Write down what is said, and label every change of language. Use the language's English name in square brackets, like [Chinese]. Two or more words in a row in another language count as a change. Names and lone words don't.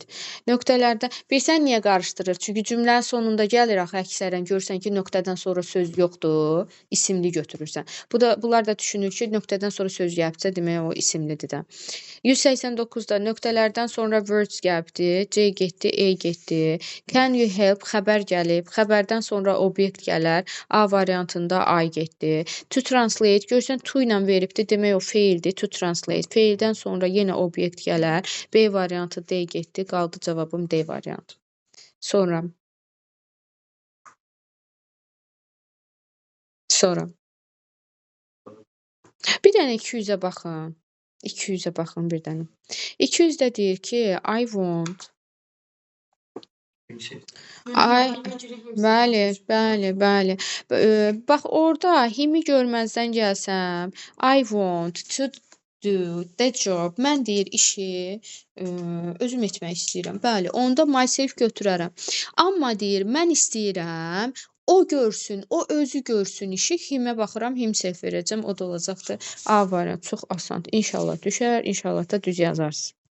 [Azerbaijani] Nöqtələrdə, bilsən niyə qarışdırır? Çünki cümlənin sonunda gəlir axı əksərən, görsən ki, nöqtədən sonra söz yoxdur, isimli götürürsən. Bunlar da düşünür ki, nöqtədən sonra söz gəlibsə, demək o isimlidir də. 189'da nöqtələrdən sonra words gəlibdi, C getdi, E getdi. [English] Can you help? [Azerbaijani] Xəbər gəlib, xəbərdən sonra obyekt gələr, A variantında I getdi. [English] To translate, [Azerbaijani] görsən to ilə veribdi, demək o feildir, [English] to translate. [Azerbaijani] Feildən sonra yenə obyekt gələr. B variantı D getdi. Qaldı cavabım D variantı. Sonra. Bir dənə 200'ə baxın. 200'ə baxın bir dənə. 200'də deyir ki, [English] I want. [Azerbaijani] Bəli. Bax, orada himi görməzdən gəlsəm, [English] I want to do the job. [Azerbaijani] Mən deyir işi özüm etmək istəyirəm. Bəli, onda myself götürərəm. Amma deyir, mən istəyirəm, o görsün, o özü görsün işi. Himə baxıram, himself verəcəm. O da olacaqdır. A variant çox asandır. İnşallah düşər, inşallah da düz yazarsınız.